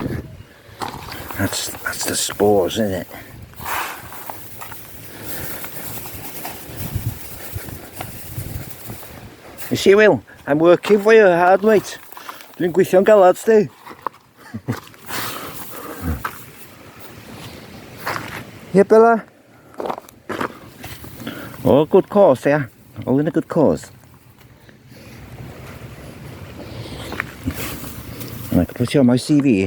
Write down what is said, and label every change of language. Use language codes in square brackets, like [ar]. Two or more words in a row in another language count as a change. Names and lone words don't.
[en] That's the spores, isn't it? You see, Will, I'm working for you hard, mate. [cy] Dwi'n gweithio'n galad, sti. [en] Yeah, Bella? Oh, good cause, yeah. All in a good cause. And I could put you on my CV.